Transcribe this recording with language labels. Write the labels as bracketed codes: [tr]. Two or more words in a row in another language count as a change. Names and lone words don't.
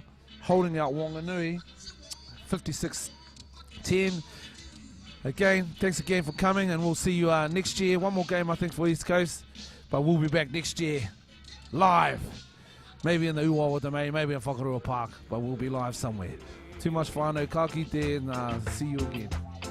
[en] Holding out Wanganui 56-10. Again, thanks again for coming, and we'll see you next year. One more game, I think, for East Coast, but we'll be back next year, live. Maybe in the Uwawa Domain, maybe in Whakarua Park, but we'll be live somewhere. Too much whānau, [mi] ka kite, [en] and see you again.